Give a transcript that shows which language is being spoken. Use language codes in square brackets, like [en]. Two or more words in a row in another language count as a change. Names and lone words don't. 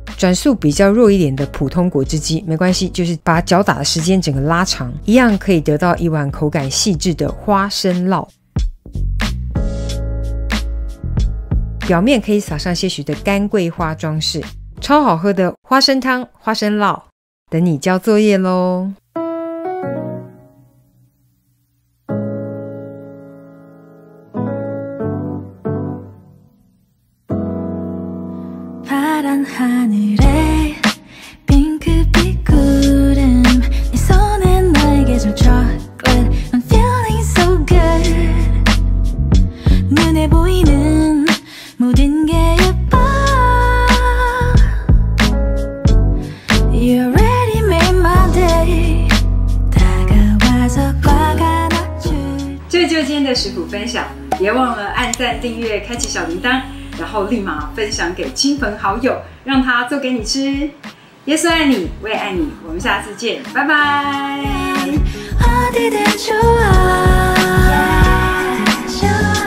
[zh] 转速比较弱一点的普通果汁机没关系，就是把搅打的时间整个拉长，一样可以得到一碗口感细致的花生酪。表面可以撒上些许的干桂花装饰，超好喝的花生汤、花生酪，等你交作业咯。 [ko] 하늘에 핑크빛 구름 네 손에 날개 좀 [en] chocolate I'm feeling so good [ko] 눈에 보이는 모든 게 예뻐 [en] You already made my day [ko] 다가와서 꽉 안아줘 [zh] 这就是今天的食谱分享，别忘了按赞、订阅、开启小铃铛，然后立马分享给亲朋好友，让他做给你吃。耶稣爱你，我也爱你，我们下次见，拜拜。 [ko] 어디든 좋아